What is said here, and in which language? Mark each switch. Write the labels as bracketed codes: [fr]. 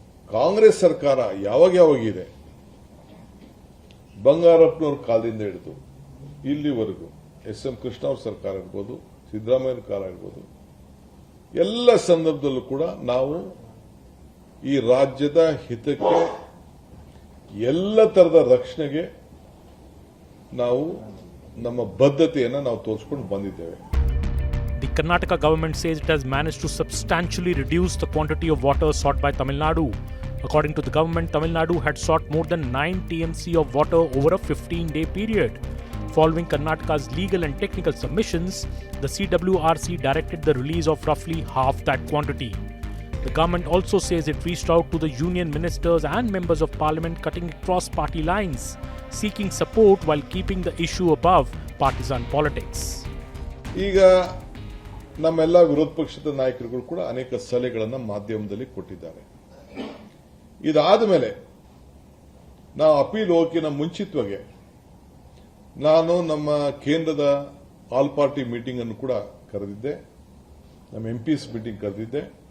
[kn] ಕಾಂಗ್ರೆಸ್ ಸರ್ಕಾರ ಯಾವಾಗಿದೆ, ಬಂಗಾರಪ್ಪನವ್ರ ಕಾಲದಿಂದ ಹಿಡಿದು ಇಲ್ಲಿವರೆಗೂ SM ಕೃಷ್ಣ ಅವ್ರ ಸರ್ಕಾರ ಇರ್ಬೋದು, ಸಿದ್ದರಾಮಯ್ಯ ಕಾಲ ಇರ್ಬೋದು, ಎಲ್ಲ ಸಂದರ್ಭದಲ್ಲೂ ಕೂಡ ನಾವು ಈ ರಾಜ್ಯದ ಹಿತಕ್ಕೆ ಎಲ್ಲ ತರದ ರಕ್ಷಣೆಗೆ ನಾವು ನಮ್ಮ ಬದ್ಧತೆಯನ್ನು ನಾವು ತೋರಿಸ್ಕೊಂಡು ಬಂದಿದ್ದೇವೆ. [en] The Karnataka government says it has managed to substantially reduce the quantity of water sought by Tamil Nadu. According to the government, Tamil Nadu had sought more than 9 TMC of water over a 15-day period. Following Karnataka's legal and technical submissions, the CWRC directed the release of roughly half that quantity. The government also says it reached out to the union ministers and members of parliament cutting across party lines, seeking support while keeping the issue above partisan politics. [kn] ಈಗ ನಮ್ಮೆಲ್ಲ ವಿರೋಧ ಪಕ್ಷದ ನಾಯಕರುಗಳು ಕೂಡ ಅನೇಕ ಸಲಹೆಗಳನ್ನು ಮಾಧ್ಯಮದಲ್ಲಿ ಕೊಟ್ಟಿದ್ದಾರೆ. ಇದಾದ ಮೇಲೆ ನಾವು ಅಪೀಲ್ ಹೋಗಿನ ಮುಂಚಿತವಾಗಿ ನಾನು ನಮ್ಮ ಕೇಂದ್ರದ ಆಲ್ ಪಾರ್ಟಿ ಮೀಟಿಂಗ್ ಅನ್ನು ಕೂಡ ಕರೆದಿದ್ದೆ, ನಮ್ಮ ಎಂಪಿಸ್ ಮೀಟಿಂಗ್ ಕರೆದಿದ್ದೆ.